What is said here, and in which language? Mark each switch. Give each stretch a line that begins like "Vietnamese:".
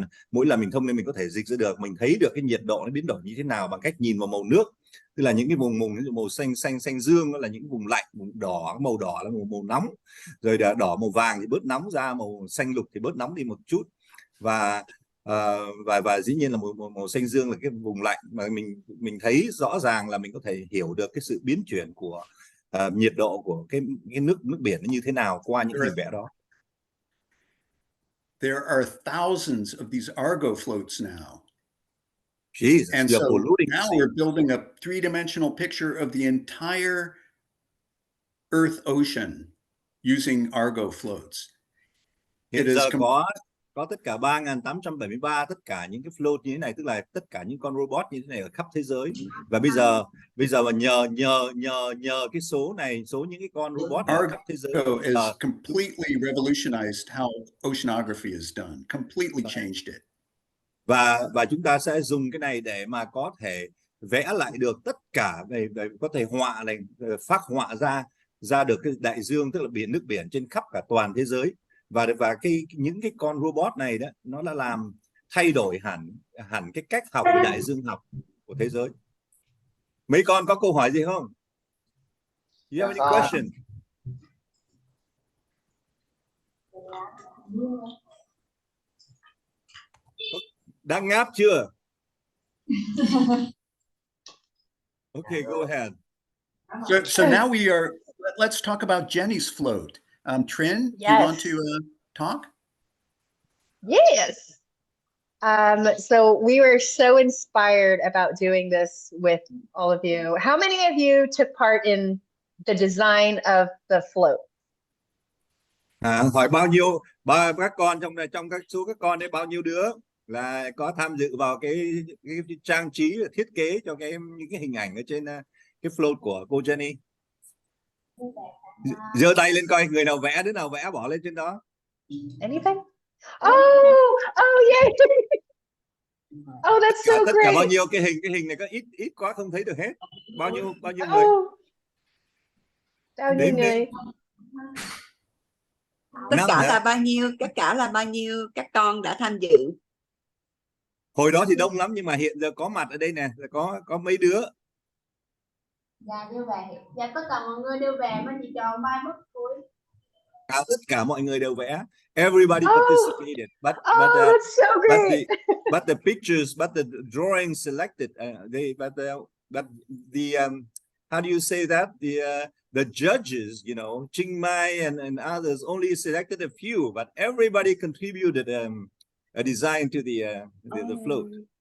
Vietnamese: Mỗi lần mình thông lên mình có thể dịch ra được, mình thấy được cái nhiệt độ nó biến đổi như thế nào bằng cách nhìn vào màu nước, tức là những cái vùng màu xanh dương đó là những vùng lạnh, vùng đỏ, màu đỏ là màu nóng, rồi đỏ màu vàng thì bớt nóng ra, màu xanh lục thì bớt nóng đi một chút, và dĩ nhiên là màu xanh dương là cái vùng lạnh, mà mình thấy rõ ràng là mình có thể hiểu được cái sự biến chuyển của nhiệt độ của cái nước biển nó như thế nào qua những hình vẽ đó.
English: There are thousands of these Argo floats now. Jesus, and you're so polluting. Now we're building a three-dimensional picture of the entire Earth ocean using Argo floats.
Vietnamese: Hiện giờ có tất cả 3.873 tất cả những cái float như thế này, tức là tất cả những con robot như thế này ở khắp thế giới. Và bây giờ mà nhờ cái số này, số những cái con robot ở khắp thế giới
English: is completely revolutionized how oceanography is done, completely changed it.
Vietnamese: Và chúng ta sẽ dùng cái này để mà có thể vẽ lại được tất cả về có thể họa này, phác họa ra được cái đại dương, tức là nước biển trên khắp cả toàn thế giới. Và những cái con robot này đó, nó đã làm thay đổi hẳn cái cách học về đại dương học của thế giới. Mấy con có câu hỏi gì không?
English: You have any question?
Vietnamese: Đang ngáp chưa?
English: Okay, go ahead. So now let's talk about Jenny's float. Trin, Yes. you want to talk? Yes. So we were so inspired about doing this with all of you. How many of you took part in the design of the float?
Vietnamese: Hỏi bao nhiêu các con trong các số các con đấy, bao nhiêu đứa là có tham dự vào cái trang trí thiết kế cho những cái hình ảnh ở trên cái float của cô Jenny? Giơ tay lên coi người nào vẽ, đứa nào vẽ bỏ lên trên đó.
English: Anything? Oh, yay! Oh, that's so
Vietnamese: Tất cả
English: great.
Vietnamese: bao nhiêu cái hình này có ít quá không thấy được hết. Bao nhiêu người? Bao nhiêu người? Tất cả là bao nhiêu các con đã tham dự? Hồi đó thì đông lắm, nhưng mà hiện giờ có mặt ở đây nè, là có mấy đứa. Dạ đưa về. Dạ tất cả mọi người đưa về mà chỉ chọn 3 bức cuối. Tất cả mọi người đều vẽ.
English: Everybody participated. That's so great. But the pictures, but the drawings selected, but the how do you say that? The judges, you know, Ching Mai and others only selected a few, but everybody contributed a design to the float.